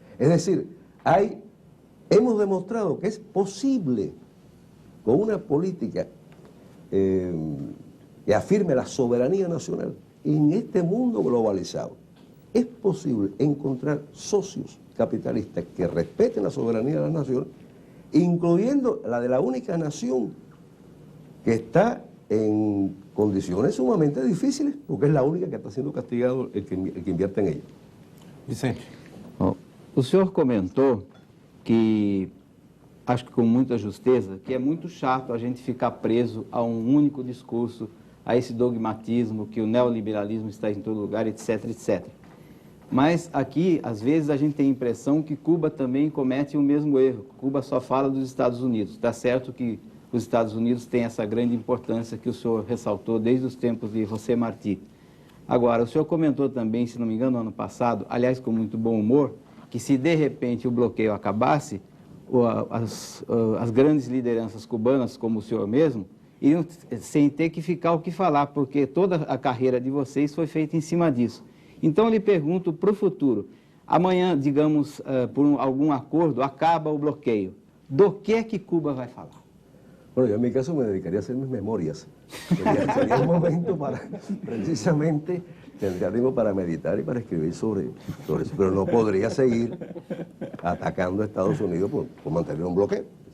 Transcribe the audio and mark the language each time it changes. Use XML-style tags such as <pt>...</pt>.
<es>Es decir, hemos demostrado que es posible, con una política que afirme la soberanía nacional, en este mundo globalizado, es posible encontrar socios capitalistas que respeten la soberanía de las naciones, incluyendo la de la única nación que está en condiciones sumamente difíciles, porque es la única que está siendo castigado el que invierte en ella. Vicente.</es> <pt>Bom, o senhor comentou que, acho que com muita justeza, que é muito chato a gente ficar preso a um único discurso, a esse dogmatismo que o neoliberalismo está em todo lugar, etc, etc. Mas aqui, às vezes, a gente tem a impressão que Cuba também comete o mesmo erro. Cuba só fala dos Estados Unidos. Está certo que os Estados Unidos têm essa grande importância que o senhor ressaltou desde os tempos de José Martí. Agora, o senhor comentou também, se não me engano, no ano passado, aliás, com muito bom humor, que se de repente o bloqueio acabasse, as grandes lideranças cubanas, como o senhor mesmo, iriam sem ter que ficar o que falar, porque toda a carreira de vocês foi feita em cima disso. Então, eu lhe pergunto para o futuro, amanhã, digamos, por algum acordo, acaba o bloqueio, do que é que Cuba vai falar?</pt> <es>Bueno, yo en mi caso me dedicaría a hacer mis memorias. Sería un momento para, precisamente, tendría tiempo para meditar y para escribir sobre eso, pero no podría seguir atacando a Estados Unidos por mantener un bloqueo.</es>